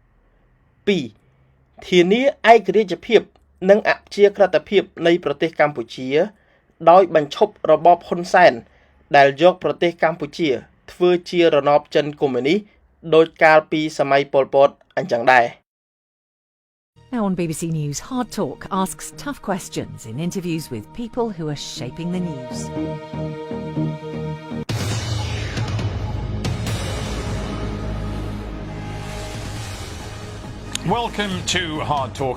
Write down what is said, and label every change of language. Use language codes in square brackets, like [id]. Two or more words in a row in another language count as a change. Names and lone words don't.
[km] 2ធានាឯករាជ្យភាពនិងអព្យាក្រឹតភាពនៃប្រទេសកម្ពុជាដោយបញ្ឈប់របបហ៊ុនសែនដែលយកប្រទេសកម្ពុជាធ្វើជារណបចិនកុម្មុយនីសដោយកាលពីសម័យប៉ុលពតអញ្ចឹងដែរ [en] Now on BBC News, Hard Talk asks tough questions in interviews with people who are shaping the news. Welcome to Hard Talk.